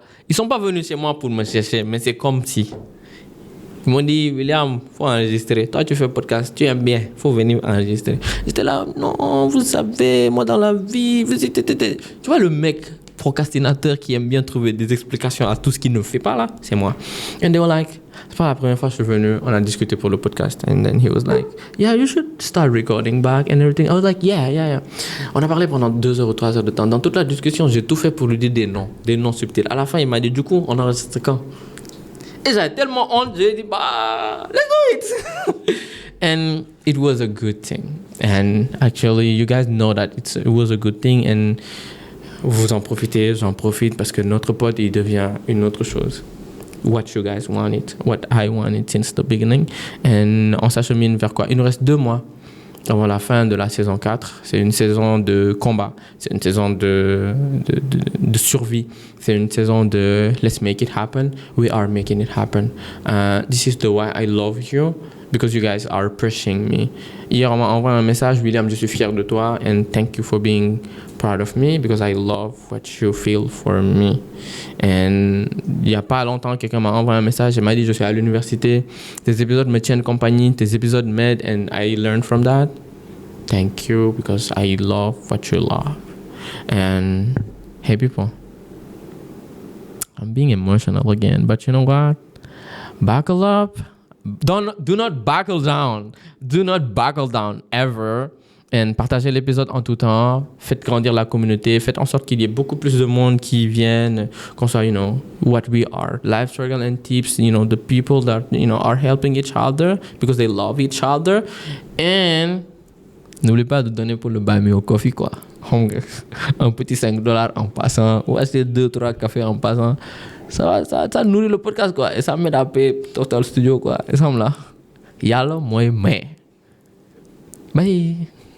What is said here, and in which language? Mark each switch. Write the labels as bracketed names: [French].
[French] Ils sont pas venus chez moi pour me chercher, mais c'est comme si. Ils m'ont dit, William, faut enregistrer. Toi, tu fais podcast, tu aimes bien, faut venir enregistrer. J'étais là, non, vous savez, moi dans la vie, tu vois le mec procrastinateur qui aime bien trouver des explications à tout ce qu'il ne fait pas là, c'est moi. [English] And they were like, [French] c'est pas la première fois que je suis venu, on a discuté pour le podcast. [English] And then he was like, yeah, you should start recording back and everything. I was like, yeah. [French] On a parlé pendant 2 heures ou 3 heures de temps. Dans toute la discussion, j'ai tout fait pour lui dire des noms subtils. À la fin, il m'a dit, du coup, on enregistre quand? Et j'avais tellement honte, j'ai dit, bah, [English] let's do it. And it was a good thing. And actually, you guys know that it was a good thing. [French] And vous en profitez, j'en profite parce que notre pote, il devient une autre chose. [English] What you guys wanted, what I wanted since the beginning. [French] And on s'achemine vers quoi? Il nous reste 2 mois avant la fin de la saison 4. C'est une saison de combat. C'est une saison de survie. C'est une saison de [English] let's make it happen. We are making it happen. This is the why I love you. Because you guys are pushing me. [French] Hier, on m'a envoyé un message, [English] William, [French] je suis fier de toi, [English] and thank you for being proud of me, because I love what you feel for me. [French] And il n'y a pas longtemps, quelqu'un m'a envoyé un message et m'a dit, je suis à l'université, tes épisodes me tiennent compagnie, tes épisodes m'aident, [English] and I learn from that. Thank you, because I love what you love. And hey, people, I'm being emotional again, but you know what? Buckle up. Do not buckle down. Do not buckle down ever. [French] And partagez l'épisode en tout temps. Faites grandir la communauté. Faites en sorte qu'il y ait beaucoup plus de monde qui viennent. Qu'on soit, [English] what we are. Life struggle and tips. The people that, are helping each other because they love each other. [French] And n'oubliez pas de donner pour le Buy Me a Coffee, quoi. Un petit $5 en passant. Ou acheter 2-3 cafés en passant. Ça nourrit le podcast, quoi. Et ça m'aide à payer Toftal Studio, quoi. Et ça me là. Yalla, moi, mais. Bye.